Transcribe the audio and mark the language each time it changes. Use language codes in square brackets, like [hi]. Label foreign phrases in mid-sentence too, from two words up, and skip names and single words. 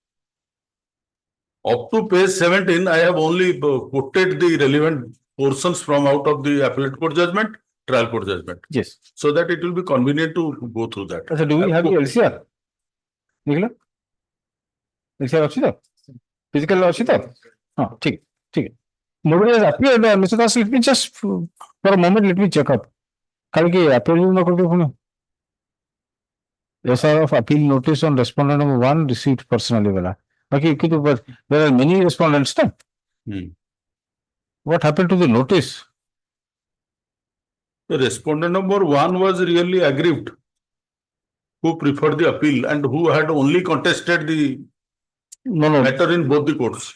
[en] Up to page 17, I have only quoted the relevant portions from out of the appellate court judgment, trial court judgment. Yes. So that it will be convenient to go through that. So do we have the LCR? Nicola? LCR [or] ଅଛି ତ? Physical ଅଛି ତ? ହଁ, ଠିକ, ଠିକ. [en] Nobody has appeared, Mr. Das, let me just, for a moment, let me check up. [or] କାଲି କି appeal ନ କରିବେ ପୁଣି? [en] SR of appeal notice on respondent number 1 received personally wala. Okay, but there are many respondents. What happened to the notice? The respondent number 1 was really aggrieved, who preferred the appeal and who had only contested the matter in both the courts.